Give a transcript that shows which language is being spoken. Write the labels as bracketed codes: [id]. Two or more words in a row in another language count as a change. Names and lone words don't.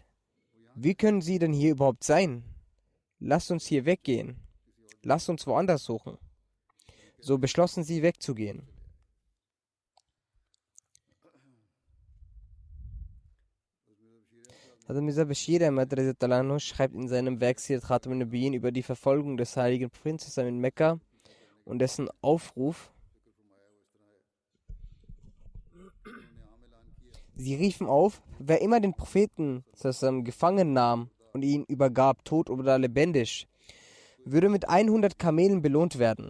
[de] Wie können sie denn hier überhaupt sein? Lasst uns hier weggehen. Lasst uns woanders suchen. So beschlossen sie wegzugehen. Also Mirza Bashir Ahmad [ar] رضي الله عنه [de] schreibt in seinem Werk Sirat Khatam an-Nabiyyin über die Verfolgung des heiligen Propheten in Mekka und dessen Aufruf. Sie riefen auf, wer immer den Propheten gefangen nahm und ihn übergab, tot oder lebendig, würde mit 100 Kamelen belohnt werden.